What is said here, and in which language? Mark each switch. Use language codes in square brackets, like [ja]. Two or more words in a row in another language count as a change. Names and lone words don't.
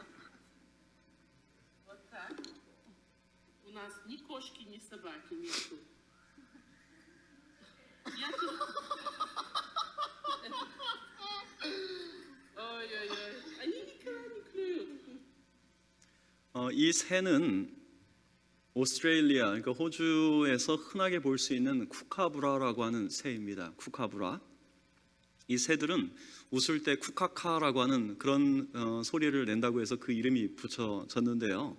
[ru] Вот так. У нас ни кошки, ни собаки нету. Я тут... Ой-ой-ой. Они никогда не клюют. [ko] 이 새는 오스트레일리아, 그러니까 호주에서 흔하게 볼 수 있는 쿠카브라라고 하는 새입니다. 쿠카브라. 이 새들은 웃을 때 쿠카카라고 하는 그런 소리를 낸다고 해서 그 이름이 붙여졌는데요.